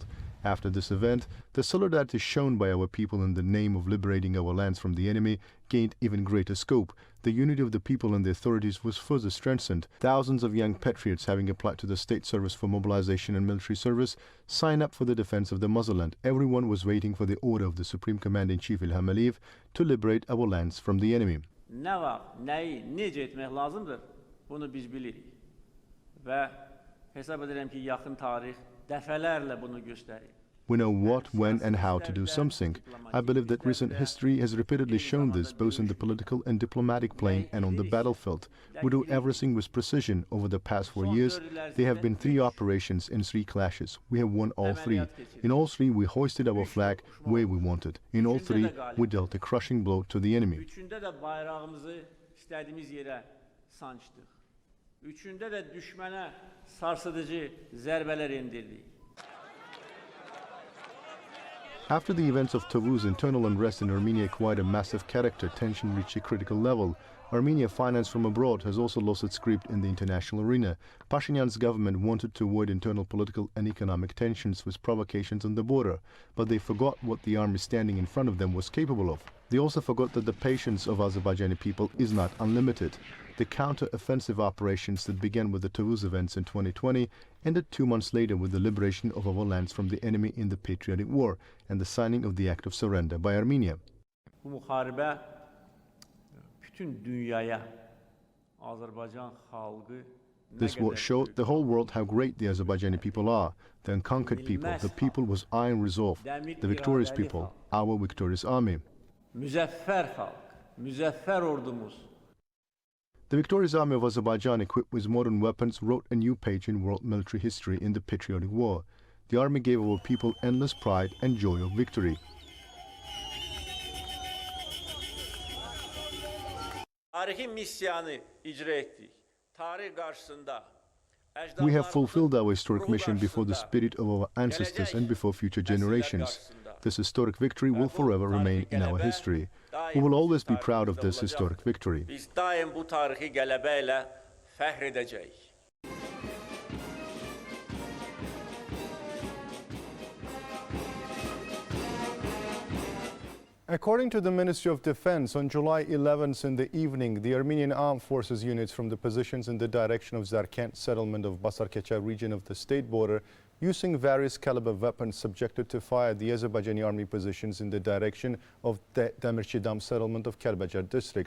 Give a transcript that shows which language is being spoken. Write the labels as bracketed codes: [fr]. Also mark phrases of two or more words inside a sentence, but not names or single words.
[en] After this event, the solidarity shown by our people in the name of liberating our lands from the enemy gained even greater scope. The unity of the people and the authorities was further strengthened. Thousands of young patriots, having applied to the state service for mobilization and military service, signed up for the defense of the motherland. Everyone was waiting for the order of the Supreme Commander-in-Chief Ilham Aliyev to liberate our lands from the enemy. [az] Nə var, nəyi, necə etmək lazımdır, bunu biz bilirik. Və hesab edirəm ki, yaxın tarix dəfələrlə bunu göstərir. [en] We know what, when, and how to do something. I believe that recent history has repeatedly shown this, both in the political and diplomatic plane and on the battlefield. We do everything with precision. Over the past 4 years, there have been 3 operations and 3 clashes. We have won all 3. In all 3, we hoisted our flag where we wanted. In all 3, we dealt a crushing blow to the enemy. [az] Üçündə də bayrağımızı istədiyimiz yerə sancdıq. Üçündə də düşmənə sarsıdıcı zərbələr endirdik. [en] After the events of Taurus, internal unrest in Armenia acquired a massive character. Tension reached a critical level. Armenia, financed from abroad, has also lost its grip in the international arena. Pashinyan's government wanted to avoid internal political and economic tensions with provocations on the border, but they forgot what the army standing in front of them was capable of. They also forgot that the patience of Azerbaijani people is not unlimited. The counter-offensive operations that began with the Taurus events in 2020 ended 2 months later with the liberation of our lands from the enemy in the Patriotic War and the signing of the Act of Surrender by Armenia. [az] Bu müharibə bütün dünyaya Azərbaycan xalqı [en] This what showed the whole world how great the Azerbaijani people are, the unconquered people, the people with iron resolve, the victorious people, our victorious army. [az] Müzəffər xalq, müzəffər ordumuz. [en] The victorious army of Azerbaijan, equipped with modern weapons, wrote a new page in world military history in the Patriotic War. The army gave our people endless pride and joy of victory. [az] Tarihi missiyanı icra etdik. Tarih qarşısında [en] We have fulfilled our historic mission before the spirit of our ancestors and before future generations. This historic victory will forever remain in our history. We will always be proud of this historic victory. [az] Biz daim bu tarixi qələbə ilə fəxr edəcəyik. [en] According to the Ministry of Defense, on July 11th in the evening, the Armenian Armed Forces units from the positions in the direction of Zarkent settlement of Basarkecha region of the state border, using various caliber weapons, subjected to fire the Azerbaijani army positions in the direction of the Demirchidam settlement of Kəlbəcər district.